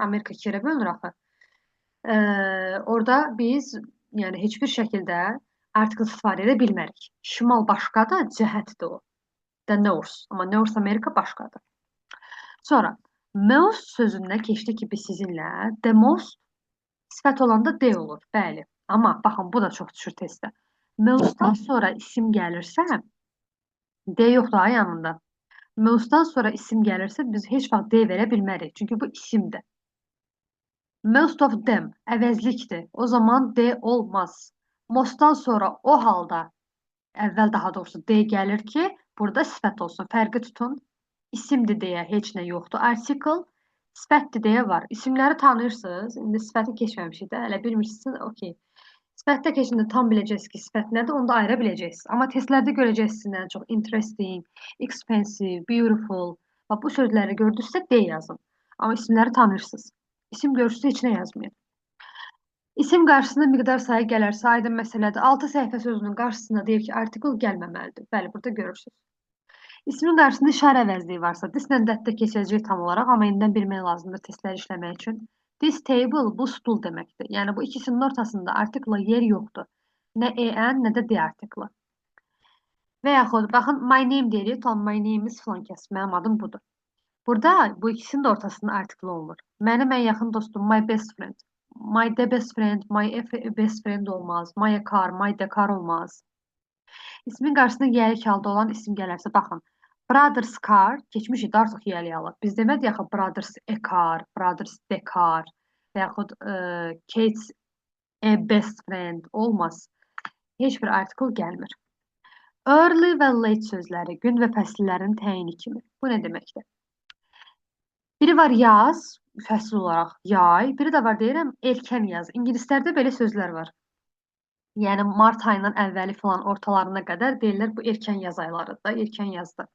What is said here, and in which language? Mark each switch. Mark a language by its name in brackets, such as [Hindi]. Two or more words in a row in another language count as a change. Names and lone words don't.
[Azerbaijani] Amerika ikiyə bölünür axı. Orada biz, yəni heç bir şəkildə Article istifadə edə bilmərik. Şimal başqadır, cəhətdir o. [English] The North. [Azerbaijani] Amma North Amerika başqadır. Sonra most sözündən keçdi ki, biz sizinlə [English] the most [Azerbaijani] sifət olanda D olur. Bəli. Amma baxın, bu da çox düşür testdə. Mostdan sonra isim gəlirsə, D yoxdur ha yanında. Mostdan sonra isim gəlirsə, biz heç vaxt D verə bilmərik. Çünki bu isimdir. [English] Most of them [Azerbaijani] əvəzlikdir. O zaman D olmaz. Mostdan sonra o halda əvvəl daha doğrusu D gəlir ki, burada sifət olsun. Fərqi tutun. İsimdir deyə heç nə yoxdur. Article, sifətdir deyə var. İsimləri tanıyırsınız. İndi sifəti keçməmişik də. Hələ bilmirsiniz. Okey. Sifətdə keçəndə tam biləcəksiniz ki, sifət nədir, onu da ayıra biləcəksiniz. Amma testlərdə görəcəksiniz ən çox [English] interesting, expensive, beautiful. [Azerbaijani] Bax, bu sözləri gördünüzsə D yazın. Amma isimləri tanıyırsınız. İsim görürsünüz, heç nə yazmayın. İsim qarşısında miqdar sayı gələrsə, aydın məsələdir. 6 səhifə sözünün qarşısında deyir ki, article gəlməməlidir. Bəli, burada görürsünüz. İsmin qarşısında işarə əvəzliyi varsa, this ilə dətdə keçəcək tam olaraq, amma indidən bilmək lazımdır testləri işləmək üçün. [English] This table, [Azerbaijani] bu stul deməkdir. Yəni, bu ikisinin ortasında article yer yoxdur. Nə en, nə də D article. Və yaxud, baxın, [English] my name [Azerbaijani] deyirik, tam [English] my name is [Azerbaijani] filan kəs, mənim adım budur. Burada bu ikisinin də ortasında article olmur. Mənim ən yaxın dostum, [English] my best friend. My the best friend, my best friend olmaz. My car, my the car olmaz. [Azerbaijani] İsmin qarşısında yiyəlik halda olan isim gələrsə, baxın. [English] Brothers car, [Azerbaijani] keçmişik də artıq yiyəlik alır. Biz demədik axı [English] brothers a car, brothers the car [Azerbaijani] və yaxud [English] Kate's a best friend [Azerbaijani] olmaz. Heç bir article gəlmir. Early və late sözləri gün və fəsillərin təyini kimi. Bu nə deməkdir? Biri var yaz, fəsil olaraq yay, biri də var deyirəm erkən yaz. İngilislərdə belə sözlər var. Yəni mart ayının əvvəli falan ortalarına qədər deyirlər bu erkən yaz aylarıdır, erkən yazdır.